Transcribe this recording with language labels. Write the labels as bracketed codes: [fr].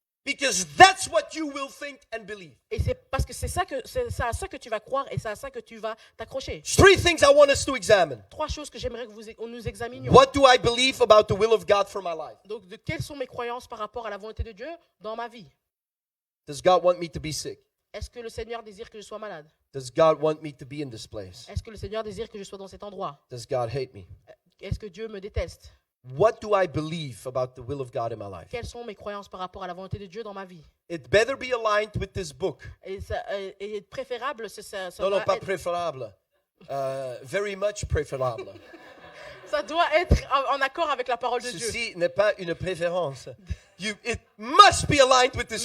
[en] Because that's what you will think and believe. [fr] Et c'est parce que c'est à ça que tu vas croire et c'est à ça que tu vas t'accrocher. [en] 3 things I want us to examine. [fr] 3 choses que j'aimerais que nous examinions. [en] What do I believe about the will of God for my life? [fr] Donc, quelles sont mes croyances par rapport à la volonté de Dieu dans ma vie? [en] Does God want me to be sick? [fr] Est-ce que le Seigneur désire que je sois malade? [en] Does God want me to be in this place? [fr] Est-ce que le Seigneur désire que je sois dans cet endroit? [en] Does God hate me? [fr] Est-ce que Dieu me déteste? [en] What do I believe about the will of God in my life? [fr] Quelles sont mes croyances par rapport à la volonté de Dieu dans ma vie? [en] It better be aligned with this book. [fr] Et préférable, ça Non, doit pas être- préférable. [en] Very much [fr] préférable. ça doit être en accord avec la parole de Dieu. Ceci n'est pas une préférence. [en] It must be aligned with this